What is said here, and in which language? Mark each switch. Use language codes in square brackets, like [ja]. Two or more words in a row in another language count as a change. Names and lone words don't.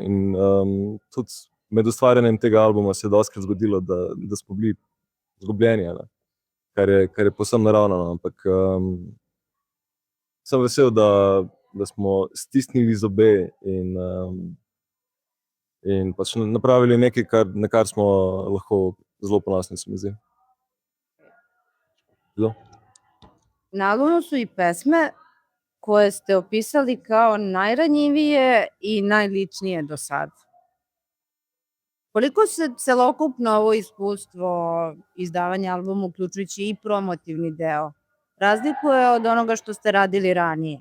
[sl] In tudi med ustvarjanjem tega albuma se je dostikrat zgodilo, da smo bili izgubljeni, kar je povsem naravno, ampak sem vesel, da smo stisnili zobe in pač napravili nekaj, na kar smo lahko zelo ponosni, se mi zdi. [sr] Na albumu su i pesme koje ste opisali kao najranjivije i najličnije do sad. Koliko se celokupno ovo iskustvo izdavanja albuma, uključujući i promotivni deo, razlikuje od onoga što ste radili ranije?